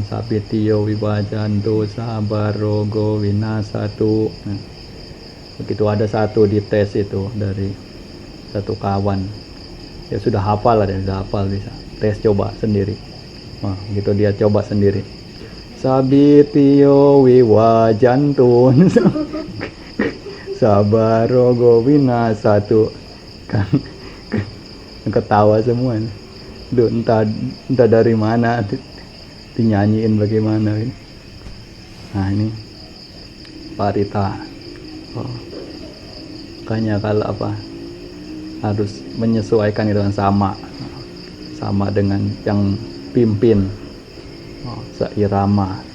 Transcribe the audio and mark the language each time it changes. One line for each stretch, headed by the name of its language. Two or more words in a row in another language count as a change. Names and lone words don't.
Pali: Sabitiyo Wibajanto Sabarogo Winasatu.
Indonesian: Begitu ada satu di tes itu dari satu kawan, ya sudah hafal lah, dia sudah hafal, bisa tes coba sendiri. Gitu dia coba sendiri.
Pali: Sabitiyo wiwajantun Sabarogo winasatu.
Indonesian: Kan ketawa semua. Duh, entah dari mana dinyanyiin bagaimana. Nah ini parita. Makanya kalau harus menyesuaikan itu sama dengan yang pimpin, seirama.